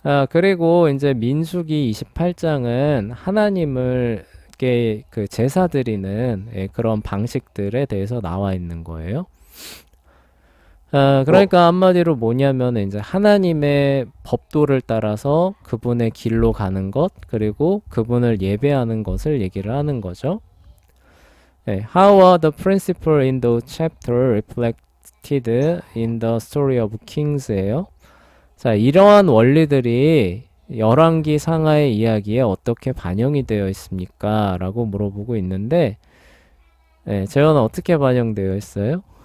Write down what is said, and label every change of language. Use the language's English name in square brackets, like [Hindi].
[Korean] 그리고 이제 민수기 28장은 하나님을 그 제사 드리는 그런 방식들에 대해서 나와 있는 거예요. 그러니까 한마디로 뭐냐면 이제 하나님의 법도를 따라서 그분의 길로 가는 것, 그리고 그분을 예배하는 것을 얘기를 하는 거죠. [English] How are the principles in the chapter reflected in the story of Kings예요. [Korean] 자, 이러한 원리들이 열왕기 상하의 이야기에 어떻게 반영이 되어 있습니까? 라고 물어보고 있는데, 재현은 어떻게 반영되어 있어요?